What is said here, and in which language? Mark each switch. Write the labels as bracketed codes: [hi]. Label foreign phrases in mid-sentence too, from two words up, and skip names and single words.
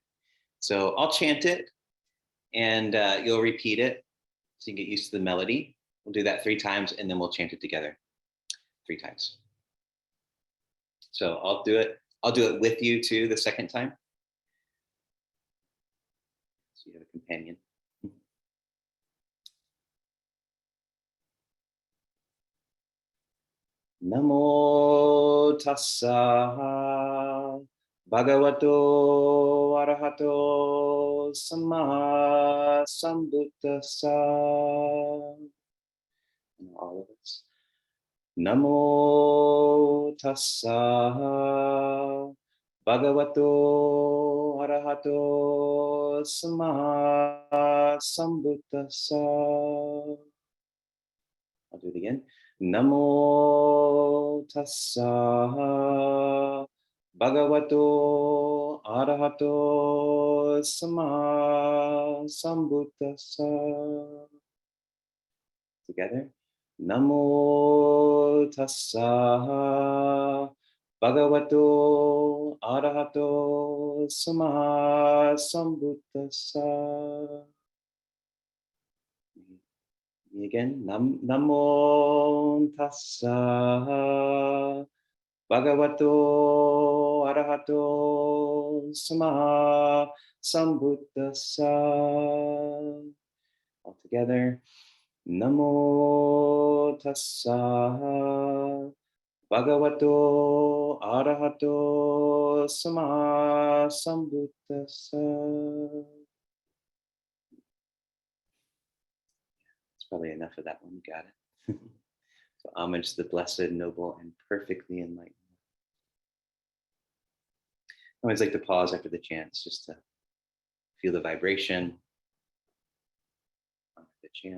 [en] So I'll chant it, and you'll repeat it so you can get used to the melody. We'll do that 3 times, and then we'll chant it together 3 times. So I'll do it with you too the second time. So you have a companion. [pi] Namo tassa bhagavato arahato samma sambuddhassa. [en] And all of us. [pi] Namo tassa bhagavato arahato samma sambuddhassa. [en] I'll do it again. [pi] Namo tassa bhagavato arahato samma sambuddhassa. [en] Together. [pi] Namo tassa bhagavato arahato samma sambuddhassa. Again, namo tassa bhagavato arahato samma sambuddhassa. [en] All together. [pi] Namo tassa bhagavato arahato samma sambuddhassa. [en] Probably enough of that one. Got it. So homage to the blessed, noble, and perfectly enlightened. I always like to pause after the chants just to feel the vibration of the chant.